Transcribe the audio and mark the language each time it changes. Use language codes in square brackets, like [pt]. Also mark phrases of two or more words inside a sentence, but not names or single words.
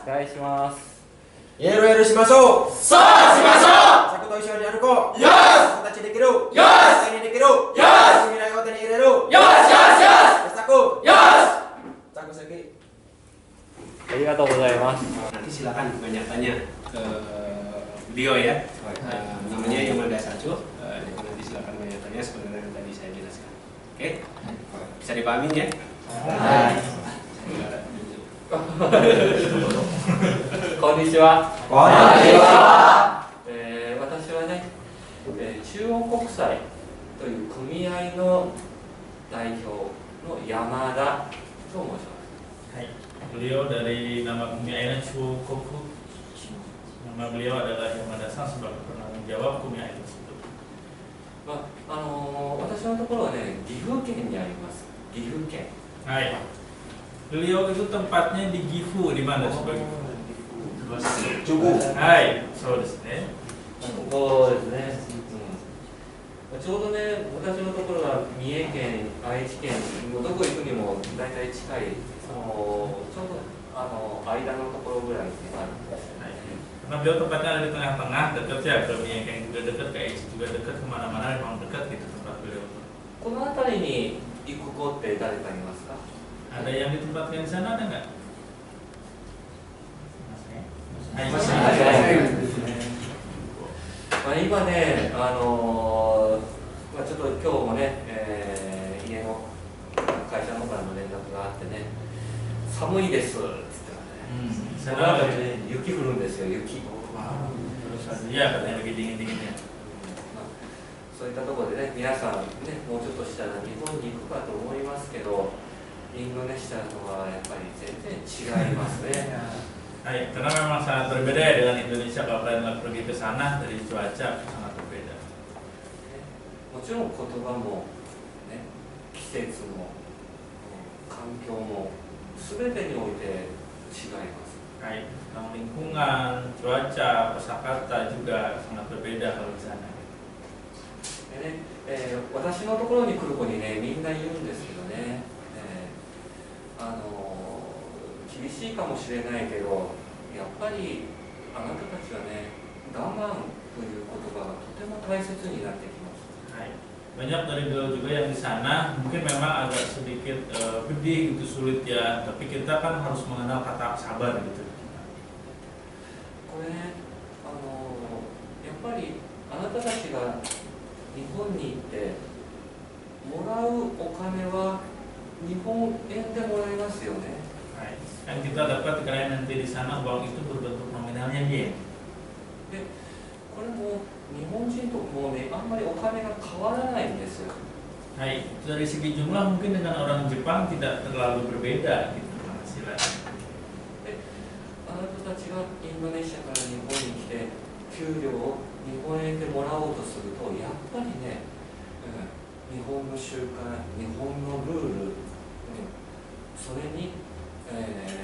[ja] お願いします。 LL しましょう。そうしましょう。サクと一緒に歩こう。僕たちできる。絶対にできる。未来を手に入れる。サク。サクsegi。ありがとうございます。 [id] Nanti silakan banyak tanya ke beliau ya. Namanya Yamada Sacho. Nanti silakan banyak tanya seperti yang tadi saya jelaskan. Oke? Bisa dipahami ya? [ja] こんにちは。私はね、中央国際という組合の代表の山田と申します。 [id] はい。Beliau dari nama Kumiai Chukoku. Nama beliau adalah Yamada-san sebagai penanggung jawab Kumiai tersebut. [ja] 私のところはね、岐阜県にあります。岐阜県。 [id] はい。Beliau itu tempatnya di Gifu, di mana sebagai Cukup. [ja] はい、そうですね。そうですね。ちょうどね、私のところは三重県、愛知県、もうどこ行くにも大体近い、ちょうど間のところぐらいにあるんです。 [id] Karena beliau tempatnya ada di tengah-tengah, dekat ya, ke Miyake juga dekat, ke Aichi juga dekat, kemana-mana memang dekat gitu tempat beliau. [ja] この辺りに行く子って誰かいますか？ [id] Ada yang ditempatkan di sana ada nggak? [ja] 今ね、ちょっと今日もね、家の会社の方からの連絡があってね、寒いですって言ってたね。その中でね、雪降るんですよ、雪。 [id] Iya, katanya lagi dingin-dinginnya. [ja] そういったところでね、皆さんね、もうちょっとしたら日本に行くかと思いますけど、インドネシアとはやっぱり全然違いますね。 [id] Hai, karena memang sangat berbeda ya dengan Indonesia. Kalau kalian pergi ke sana dari cuaca sangat berbeda. [ja] もちろん言葉も、ね、季節も環境も全てにおいて違います。 [id] はい、lingkungan, cuaca, kosakata juga sangat berbeda kalau di sana. [ja] でね、私のところに来る子にね、みんな言うんですけどね、厳しいかもしれないけど、やっぱりあなたたちはね、我慢という言葉がとても大切になってきます。 [id] はい、banyak dari beliau juga yang di sana mungkin memang agak sedikit pedih gitu, sulit ya, tapi kita kan harus mengenal kata sabar gitu. [ja] これね、やっぱりあなたたちが日本に行ってもらうお金は日本円でもらいますよね。 [id] はい、kan kita dapat kalian nanti di sana uang itu berbentuk nominalnya yen. [ja] で、これも日本人ともうね、あんまりお金が変わらないんですよ。 [id] はい、dari segi jumlah mungkin dengan orang Jepang tidak terlalu berbeda gitu penghasilan. [ja] で、あなたたちがインドネシアから日本に来て給料を日本円でもらおうとすると、やっぱりね、日本の習慣、日本のルール、それに、